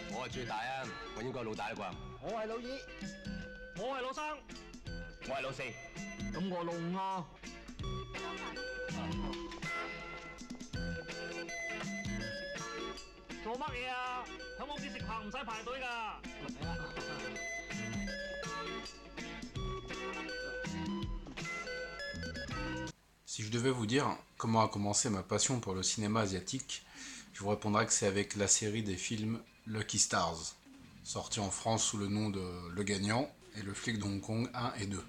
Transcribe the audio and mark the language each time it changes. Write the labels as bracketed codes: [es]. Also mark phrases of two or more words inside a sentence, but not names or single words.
[yue] 最大啊，我應該老大啦啩？我係老二，我係老三，我係老四。咁我老五。做乜嘢啊？喺我屋企食飯唔使排隊㗎。 [fr] Si je devais vous dire comment a commencé ma passion pour le cinéma asiatique, je vous répondrais que c'est avec la série des films Lucky Stars, sorti en France sous le nom de Le Gagnant et Le Flic de Hong Kong 1 et 2.